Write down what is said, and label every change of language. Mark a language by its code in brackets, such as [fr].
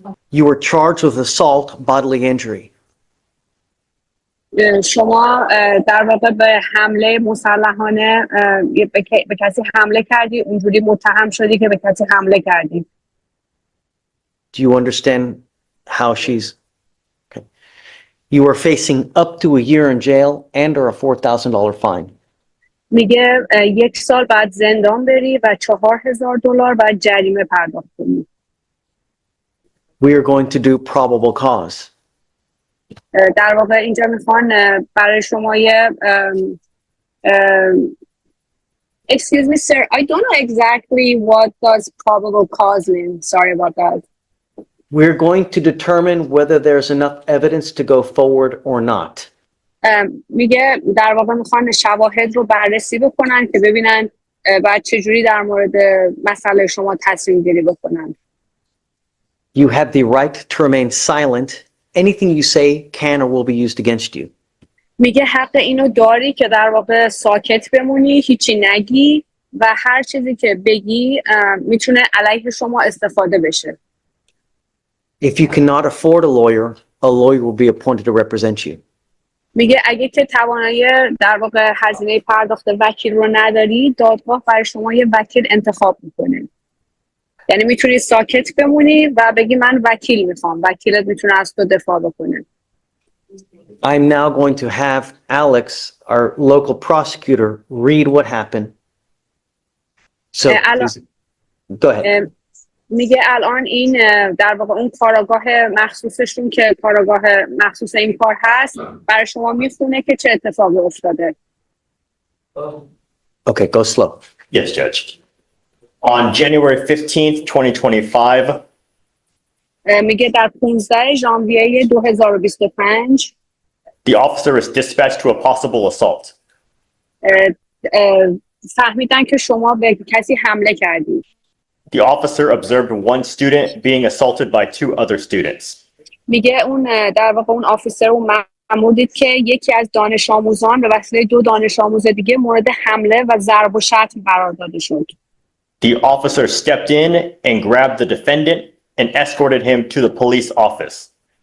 [en] You were charged with assault, bodily injury. [fa] شما در واقع به حمله مسلحانه به کسی حمله کردی اونجوری متهم شدی که به کسی حمله کردی. [en] Do you understand how she's? Okay. You are facing up to a year in jail and or a $4,000 fine. [fa] میگه 1 سال بعد زندان بری و $4,000 بعد جریمه پرداخت کنی. [en] We are going to do probable cause. [fa] در واقع اینجا میخوان برای شما یه [en] excuse me sir, I don't know exactly what does probable cause mean. Sorry about that. We're going to determine whether there's enough evidence to go forward or not. [fa] میگه در واقع میخوان شواهد رو بررسی بکنن که ببینن بعد چجوری در مورد مسئله شما تصمیم گیری بکنن. [en] You have the right to remain silent. Anything you say can or will be used against you. [fa] میگه حق اینو داری که در واقع ساکت بمونی، هیچی نگی و هر چیزی که بگی میتونه علیه شما استفاده بشه. [en] If you cannot afford a lawyer will be appointed to represent you. [fa] میگه اگه که توانایی در واقع هزینه پرداخت وکیل رو نداری، دادگاه برای شما یه وکیل انتخاب میکنه. یعنی میتونی ساکت بمونی و بگی من وکیل میخوام. وکیلت میتونه از تو دفاع بکنه. [en] I'm now going to have Alex, our local prosecutor, read what happened. So, go ahead. [fa] میگه الان این در واقع اون کاراگاه مخصوصشون که کاراگاه مخصوص این کار هست برای شما میخونه که چه اتفاقی افتاده. [en] Okay, go slow. Yes, Judge. On January 15th, 2025, [fa] میگه در 15 ژانویه 2025 [en] the officer is dispatched to a possible assault. [fa] اه، فهمیدن که شما به کسی حمله کردید. [en] The officer observed one student being assaulted by two other students. [fa] میگه اون در واقع اون آفیسر اون مأمور دید که یکی از دانش آموزان به وسیله دو دانش آموز دیگه مورد حمله و ضرب و شتم قرار داده شد. [en] The officer stepped in and grabbed the defendant and escorted him to the police office.